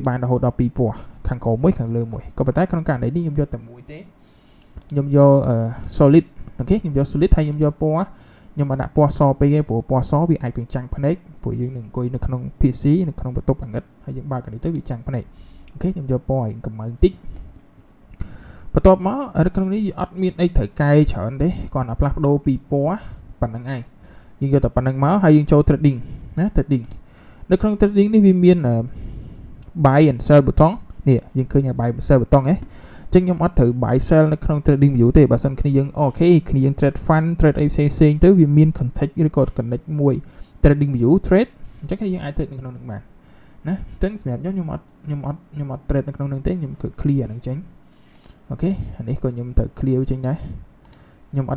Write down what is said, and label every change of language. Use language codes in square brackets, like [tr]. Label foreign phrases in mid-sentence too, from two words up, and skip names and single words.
[km] បានរហូតដល់2ពណ៌ខាងក្រោមមួយខាងលើមួយក៏ប៉ុន្តែក្នុងករណីនេះខ្ញុំយកតែមួយទេខ្ញុំយក solid អូខេខ្ញុំយក solid ហើយខ្ញុំយកពណ៌ខ្ញុំអត់ដាក់ពណ៌សពេកទេព្រោះពណ៌សវាអាចបញ្ចាំងភ្នែកព្រោះយើងនឹងអង្គុយនៅក្នុង PC នៅក្នុងបន្ទប់អាងឹតហើយយើងបើកនេះទៅវាចាំងភ្នែកអូខេខ្ញុំយកពណ៌ឲ្យកម្ៅបន្តិចបន្ទាប់មកនៅក្នុងនេះអត់មានអីត្រូវកែច្រើនទេគ្រាន់តែផ្លាស់ប្ដូរពីពណ៌ប៉ុណ្្នឹងឯងយើងយកតែប៉ុណ្្នឹងមកហើយយើងចូល trading ណា trading នៅក្នុង trading នេះវាមាន [en] buy and sell button [km] នេះយើងឃើញ [en] buy and sell button [km] អញ្ចឹងខ្ញុំអត់ត្រូវ [en] buy sell [km] នៅក្នុង [en] trading view [km] ទេបើសិនគ្នាយើងអូខេគ្នាយើង [en] trade fund trade [km] អីផ្សេងទៅវាមាន context ឬក៏ connect មួយ [en] trading view trade [km] អញ្ចឹងគ្នាយើងអាច trade នៅក្នុងនោះបានណាអញ្ចឹងសម្រាប់ខ្ញុំអត់ trade នៅក្នុងនោះទេខ្ញុំគឺ clear អាហ្នឹងចេញអូខេអានេះក៏ខ្ញុំត្រូវ clear ចេញដែរខ្ញុំអត់